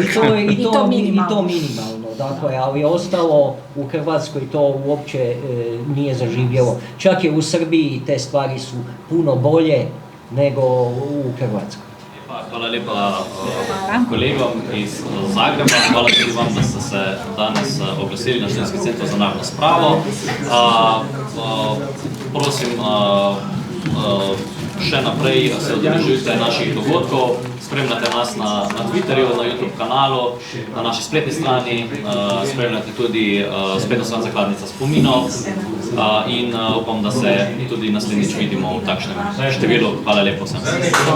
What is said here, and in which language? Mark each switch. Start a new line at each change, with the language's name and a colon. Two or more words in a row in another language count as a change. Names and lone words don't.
Croatian: I to minimalno, dakle, ali ostalo u Hrvatskoj to uopće nije zaživjelo. Čak i u Srbiji te stvari su puno bolje nego u Hrvatskoj.
Slovenian: Hvala lepa kolegom iz Zagreba, hvala tudi vam, da ste se danes oglasili na Študentski center za narodno spravo. Prosim, še naprej se udeležujte naših dogodkov, spremljate nas na Twitterju, na YouTube kanalu, na naši spletni strani, spremljate tudi spletno stran Zakladnica spominov in upam, da se tudi naslednjič vidimo v takšnem številu.